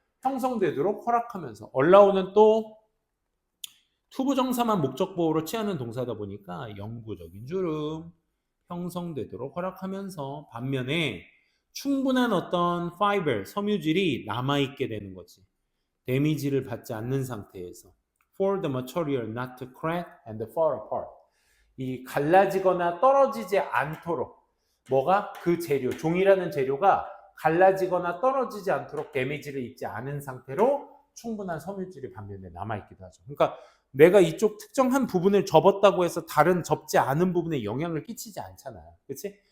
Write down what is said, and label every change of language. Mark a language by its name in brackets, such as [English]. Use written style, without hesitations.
[Korean] 형성되도록 허락하면서 allow는 또 투부정사만 목적보호로 취하는 동사다 보니까 영구적인 주름 형성되도록 허락하면서 반면에 충분한 어떤 fiber, 섬유질이 남아있게 되는 거지. 데미지를 받지 않는 상태에서 [English] for the material not to crack and fall apart. [Korean] 이 갈라지거나 떨어지지 않도록 뭐가 그 재료, 종이라는 재료가 갈라지거나 떨어지지 않도록 데미지를 입지 않은 상태로 충분한 섬유질이 반면에 남아있기도 하죠. 그러니까 내가 이쪽 특정한 부분을 접었다고 해서 다른 접지 않은 부분에 영향을 끼치지 않잖아요. 그렇지?